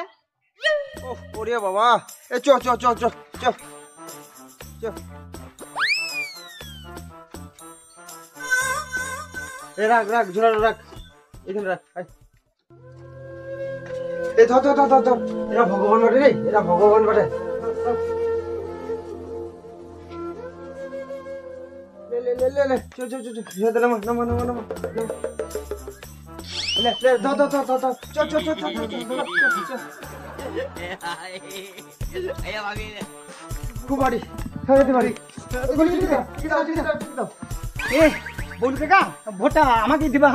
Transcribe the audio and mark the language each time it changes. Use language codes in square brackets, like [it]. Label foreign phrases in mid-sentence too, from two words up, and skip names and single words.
[bn] ওহ ওরে বাবা, এ চ চ চ চ চ চ। এ রাখ রাখ ঝুলা রাখ, এখানে রাখ। এই ধর ধর ধর ধর, এরা ভগবান বটে রে, এরা ভগবান বটে। লে লে লে লে লে, চ চ চ চ, ঝেড়ে নামা নামা নামা নামা। লে লে ধর ধর ধর ধর, চ চ চ চ চ। খুব বাড়ি, খেতে পারি। এ বলু কাকা, ভোটটা আমাকে দিবা।